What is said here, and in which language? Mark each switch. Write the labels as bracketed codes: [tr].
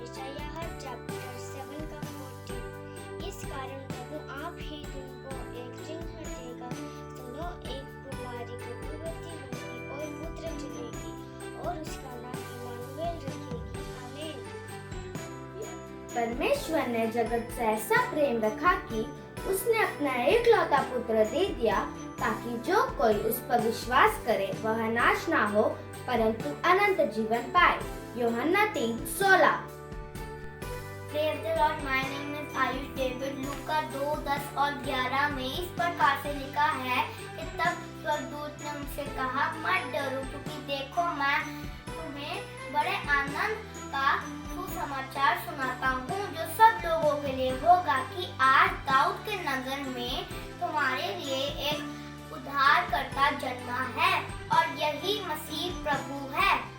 [hi] यशायाह चैप्टर 7:14 इस कारण प्रभु आप ही तुमको एक चिन्ह देगा, सुनो एक कुमारी गर्भवती होगी और पुत्र जनेगी और उसका नाम इम्मानुएल रखेगी। आमीन। परमेश्वर ने जगत से ऐसा प्रेम रखा कि उसने अपना एकलौता पुत्र दे दिया ताकि जो कोई उस पर विश्वास करे वह नाश ना हो परंतु अनंत जीवन पाए। यूहन्ना 3:16। [en] Praise the Lord, my name is Ayush David. [hi] लूका 2:10 और 11 में इस प्रकार से लिखा है कि तब स्वर्गदूत ने उनसे कहा, मत डरो क्योंकि देखो मैं तुम्हें बड़े आनंद का सुसमाचार सुनाता हूँ जो सब लोगों के लिए होगा कि आज दाऊद के नगर में तुम्हारे लिए एक उद्धारकर्ता जन्मा है और यही मसीह प्रभु है।